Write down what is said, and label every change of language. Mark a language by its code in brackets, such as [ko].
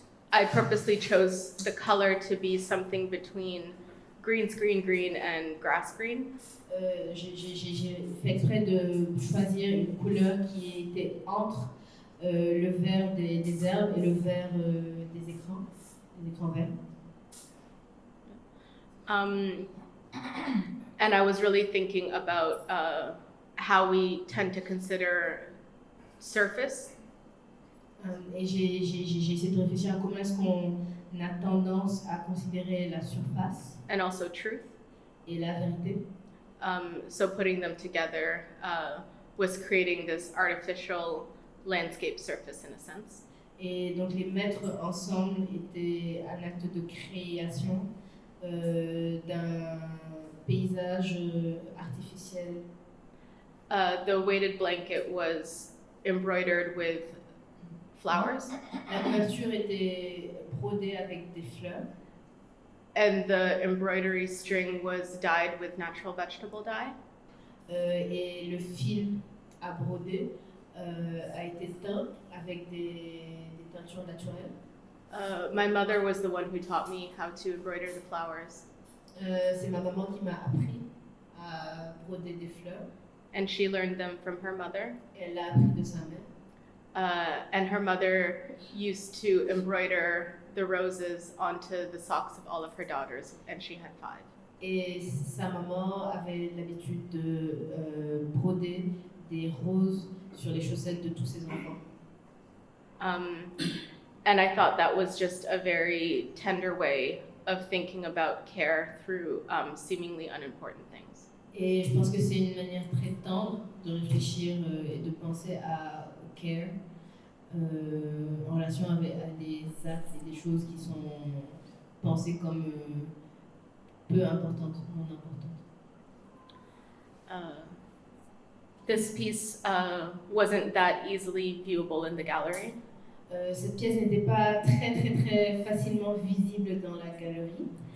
[en] I purposely chose the color to be something between green screen green and grass green. [fr] J'ai fait exprès de choisir une couleur qui était entre le vert des herbes et le vert des écrans verts. [en] And I was really thinking about how we tend to consider surface. [fr] Et j'ai essayé de réfléchir à comment est-ce qu'on a tendance à considérer la surface [en] And also truth. [fr] et la vérité. [en] So putting them together was creating this artificial landscape surface in a sense. [fr] Et donc les mettre ensemble était un acte de création d'un paysage artificiel. [en] The weighted blanket was embroidered with flowers, [fr] La couverture était brodée avec des fleurs [en] and the embroidery string was dyed with natural vegetable dye. [fr] Et le fil à broder a été teint avec des teintures naturelles. [en] My mother was the one who taught me how to embroider the flowers, [fr] C'est ma maman qui m'a appris à broder des fleurs. [en] and she learned them from her mother. [fr] Elle l'a appris de sa mère. [en] And her mother used to embroider the roses onto the socks of all of her daughters, and she had 5. [fr] Et sa maman avait l'habitude de broder des roses sur les chaussettes de tous ses enfants. [en] And I thought that was just a very tender way of thinking about care through seemingly unimportant things. [fr] Et je pense que c'est une manière très tendre de réfléchir et de penser au care en relation avec à des actes et des choses qui sont pensées comme peu importantes, non importantes. [en] This piece wasn't that easily viewable in the gallery. [fr] Cette pièce n'était pas très facilement visible dans la galerie.